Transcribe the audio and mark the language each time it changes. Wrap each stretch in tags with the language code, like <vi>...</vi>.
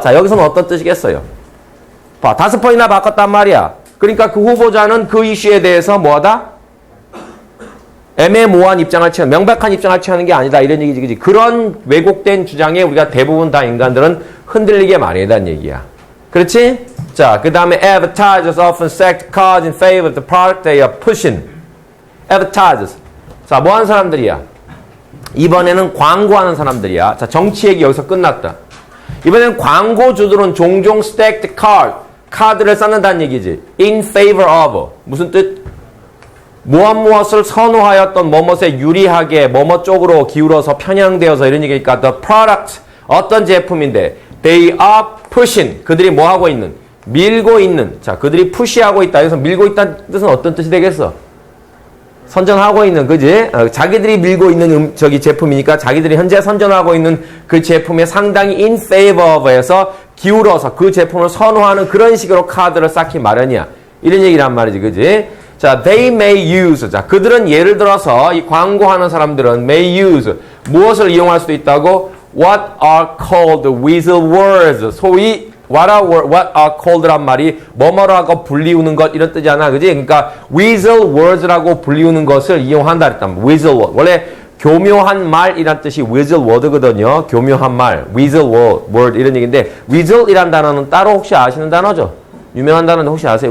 <ko>자, 여기서는 어떤 뜻이겠어요? 봐, 5번이나 바꿨단 말이야. 그러니까 그 후보자는 그 이슈에 대해서 뭐하다? 애매모호한 입장을 취하는, 명백한 입장을 취하는 게 아니다. 이런 얘기지, 그지? 그런 왜곡된 주장에 우리가 대부분 다 인간들은 흔들리게 마련이라는 얘기야. 그렇지?</ko> <en>자, 그 다음에 advertisers often select cars in favor of the product they are pushing.</en> <ko>advertisers. 자, 뭐 하는 사람들이야? 이번에는 광고하는 사람들이야. 자, 정치 얘기 여기서 끝났다. 이번에는 광고주들은 종종</ko> <en>stacked card,</en> <ko>카드를 쌓는다는 얘기지.</ko> <en>in favor of.</en> <ko>무슨 뜻? 무엇을 선호하였던 뭐뭇에 유리하게 뭐뭇 쪽으로 기울어서 편향되어서 이런 얘기니까</ko> <en>the product,</en> <ko>어떤 제품인데</ko> <en>they are pushing,</en> <ko>그들이 뭐 하고 있는? 밀고 있는. 자, 그들이 푸시하고 있다. 여기서 밀고 있다는 뜻은 어떤 뜻이 되겠어? 선전하고 있는, 그지? 자기들이 밀고 있는 제품이니까 자기들이 현재 선전하고 있는 그 제품에 상당히</ko> <en>in favor of</en> <ko>에서 기울어서 그 제품을 선호하는 그런 식으로 카드를 쌓기 마련이야. 이런 얘기란 말이지, 그지?</ko> <en>자, they may use.</en> <ko>자, 그들은 예를 들어서 이 광고하는 사람들은</ko> <en>may use.</en> <ko>무엇을 이용할 수도 있다고?</ko> <en>What are called whistle words.</en> <ko>소위</ko> <en>what are called</en> <ko>란 말이 뭐뭐라고 불리우는 것 이런 뜻이잖아, 그지? 그러니까 whistle words라고 불리우는 것을 이용한다 그랬단 말이야.</ko> <en>whistle word.</en> <ko>원래 교묘한 말이란 뜻이 whistle word거든요. 교묘한 말, whistle word 이런 얘기인데 whistle이란 단어는 따로 혹시 아시는 단어죠? 유명한 단어는 혹시 아세요?</ko>